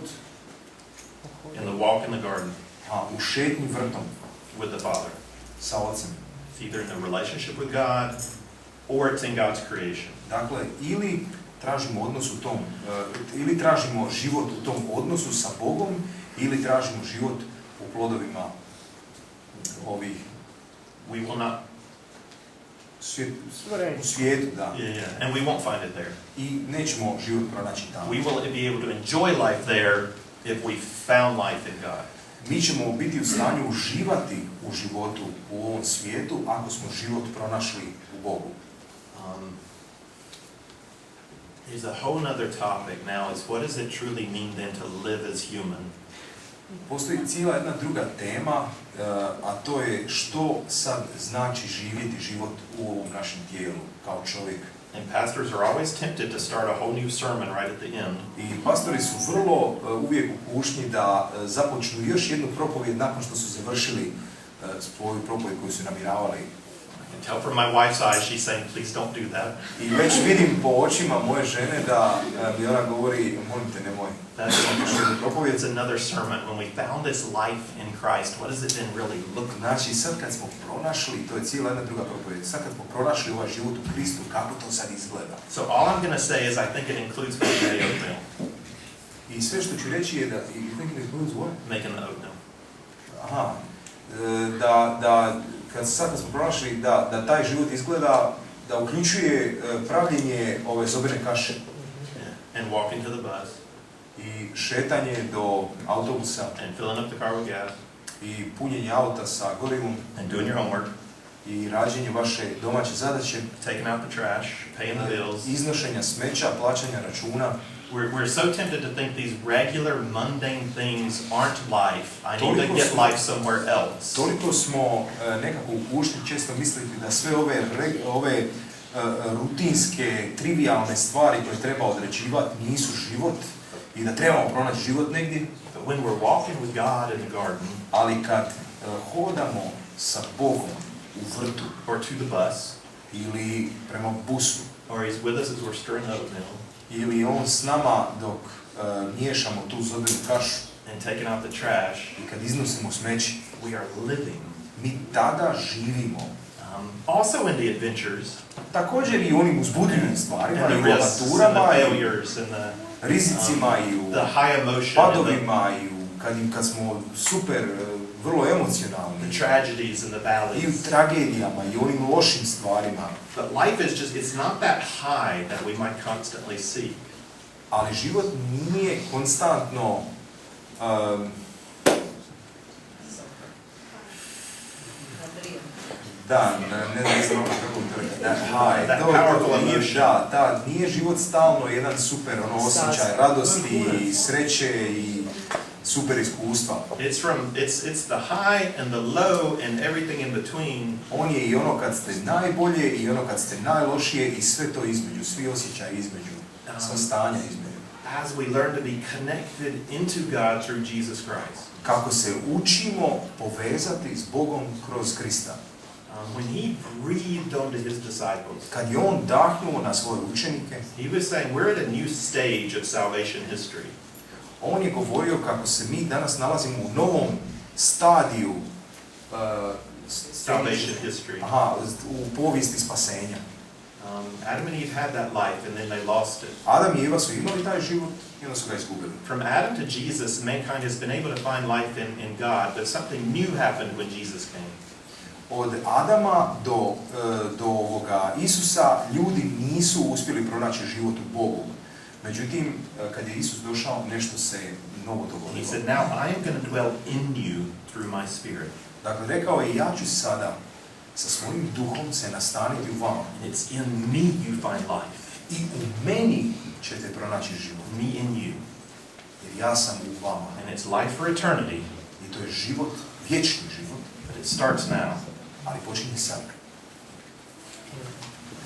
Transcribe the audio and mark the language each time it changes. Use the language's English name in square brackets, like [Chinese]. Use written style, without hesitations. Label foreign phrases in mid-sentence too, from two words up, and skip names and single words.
[English] in the walk in the garden. [Croatian] U šetnji vrtom. [English] With the Father. [Croatian] Sa Ocem. [English] It's either in the relationship with God or it's in God's creation. [Croatian] Dakle, ili tražimo odnos u tom, ili tražimo život u tom odnosu sa Bogom, ili tražimo život u plodovima ovih. [English] We will not. [Croatian] U svijetu, da. [English] Yeah. And we won't find it there. [Croatian] I nećemo život pronaći tamo. [English] We will be able to enjoy life there if we found life in God. [Croatian] Mi ćemo biti u stanju uživati u životu u ovom svijetu ako smo život pronašli u Bogu. [English] There's a whole other topic now is what does it truly mean then to live as human? [Croatian] Postoji cijela jedna druga tema, a to je što sad znači živjeti život u ovom našem tijelu kao čovjek. [English] And pastors are always tempted to start a whole new sermon right at the end. [Croatian] I pastori su vrlo uvijek u kušnji da započnu još jednu propovijed nakon što su završili svoju propovijed koju su namiravali. [English] I can tell from my wife's eyes she's saying please don't do that. [Croatian] I već vidim po očima moje žene da mi ona govori molim te nemoj. [English] It's another sermon. When we found this life in Christ, what does it then really look like? [Croatian] Znači sad kad smo pronašli, to je cijela jedna druga propovijed, sad kad smo pronašli ovaj život u Kristu, kako to sad izgleda? [English] So all I'm going to say is I think it includes making the oatmeal. [Croatian] I sve što ću reći je da [English] you think it includes what? Making the oatmeal. Aha. [Croatian] Da kad smo pronašli da taj život izgleda, da uključuje pravljenje ove zobene kaše. [English] Yeah. And walking to the bus. [Croatian] I šetanje do autobusa. [English] And filling up the car with gas. [Croatian] I punjenje auta sa gorivom. [English] And doing your homework. [Croatian] I rađenje vaše domaće zadaće. [English] Taking out the trash, paying the bills. [Croatian] Iznošenja smeća, plaćanja računa. [English] We're so tempted to think these regular mundane things aren't life. I need to get life somewhere else. [Croatian] Toliko smo nekako u kušnji često misliti da sve ove rutinske, trivialne stvari koje treba određivati nisu život i da trebamo pronaći život negdje. [English] But when we're walking with God in the garden, [Croatian] ali kad hodamo sa Bogom u vrtu [English] or to the bus, [Croatian] ili prema busu, [English] or he's with us as we're stirring oatmeal [Croatian] ili on s nama dok miješamo tu zobenu kašu [English] and taking out the trash, [Croatian] i kad iznosimo smeće, [English] we are living. [Croatian] mi tada živimo. [English] Also in the adventures, [Croatian] Također i u onim uzbudljivim stvarima, [English] and [Croatian] i u [English] the risks, and the [Croatian] avanturama, i [English] failures, and [Croatian] u rizicima, i u [English] the high emotion, and [Croatian] padovima, i kad smo super, vrlo emocionalni, [English] the tragedies and the [Croatian] i [English] valleys. [Croatian] u tragedijama, i u onim lošim stvarima. [English] But life is just, it's not that high that we might constantly seek. [Croatian] Ali život nije konstantno ne znam kako [English] That powerful emotion. [Croatian] Nije život stalno jedan super osjećaj radosti i sreće i super iskustva. [English] It's the high and the low and everything in between. [Croatian] On je i ono kad ste najbolje i ono kad ste najlošije i sve to između, svi osjećaji između, sva stanja između. [English] As we learn to be connected into God through Jesus Christ. [Croatian] Kako se učimo povezati s Bogom kroz Krista. [English] When he breathed onto his disciples, [Croatian] Kad je on dahnuo na svoje učenike, [English] he was saying we're at a new stage of salvation history. [Croatian] on je govorio kako se mi danas nalazimo u novom stadiju [English] Salvation history. [Croatian] u povijesti spasenja. [English] Adam and Eve had that life and then they lost it. [Croatian] Adam i Eva su imali taj život i onda su ga izgubili. [English] From Adam to Jesus, mankind has been able to find life in God, but something new happened when Jesus came. [Croatian] Od Adama do ovoga Isusa ljudi nisu uspjeli pronaći život u Bogu. Međutim, kad je Isus došao, nešto se novo [English] He [Croatian] dogodilo. [English] said, now I am going to dwell in you through my spirit. [Croatian] Dakle, rekao je, ja ću sada sa svojim duhom se nastaniti u vama. [English] And it's in me you find life. [Croatian] I u meni ćete pronaći život. [English] Me in you. [Croatian] Jer ja sam u vama. [English] And it's life for eternity. [Croatian] I to je život, vječni život. [English] But it starts now. [Croatian] Ali počinje sad.